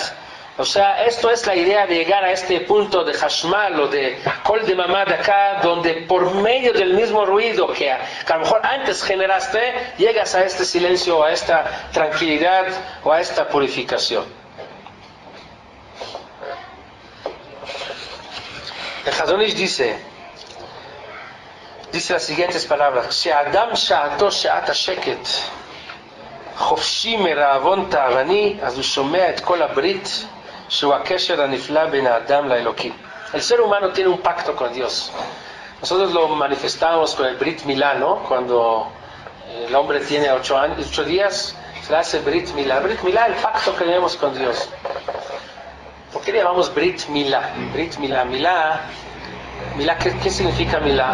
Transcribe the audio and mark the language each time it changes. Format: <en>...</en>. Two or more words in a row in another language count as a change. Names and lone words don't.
<es>O sea, esto es la idea de llegar a este punto de Hashmal o de Kol de Mamad acá, donde por medio del mismo ruido que a lo mejor antes generaste, llegas a este silencio, a esta tranquilidad o a esta purificación. El Hazon Ish dice las siguientes palabras:</es> <he>שאדם שעתו שעת השקט חופשי מרעבון תאווני, אז הוא שומע את כל הברית שהוא הקשר הנפלא בין האדם לאלוקים.</he> <es>El ser humano tiene un pacto con Dios. Nosotros lo manifestamos con el Brit Milá, ¿no? Cuando el hombre tiene 8 días, se le hace Brit Milá. Brit Milá, el pacto que tenemos con Dios. ¿Por qué le llamamos Brit Milá? Brit Milá, Milá, ¿qué significa Milá?</es>